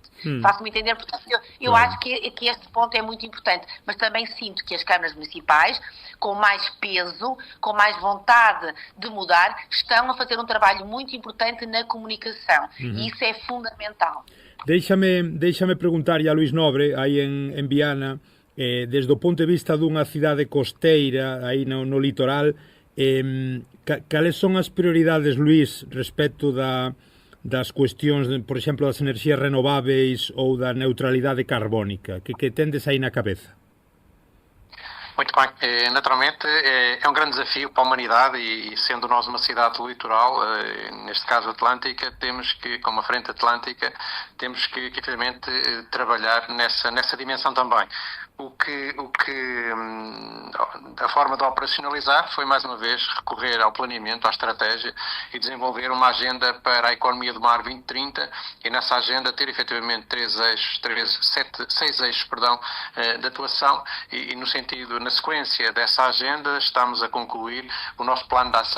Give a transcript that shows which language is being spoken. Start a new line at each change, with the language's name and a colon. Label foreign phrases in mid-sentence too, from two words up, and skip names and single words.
Portuguese: Faço-me entender, portanto, eu acho que este ponto é muito importante, mas também sinto que as câmaras municipais, com mais peso, com mais vontade de mudar, estão a fazer um trabalho muito importante na comunicação. E isso é fundamental.
Galician: Deixa-me preguntar a Luís Nobre, aí en Viana, desde o ponto de vista dunha cidade costeira aí no litoral, cales son as prioridades, Luís, respecto das cuestións, por exemplo, das enerxías renováveis ou da neutralidade carbónica, que tendes aí na cabeza?
Portuguese: Muito bem. Naturalmente, é um grande desafio para a humanidade e sendo nós uma cidade do litoral, neste caso atlântica, temos que, como a Frente Atlântica, temos que efetivamente trabalhar nessa dimensão também. A forma de operacionalizar foi, mais uma vez, recorrer ao planeamento, à estratégia e desenvolver uma agenda para a economia do mar 2030 e nessa agenda ter efetivamente seis eixos de atuação e no sentido, na sequência dessa agenda, estamos a concluir o nosso plano de ação.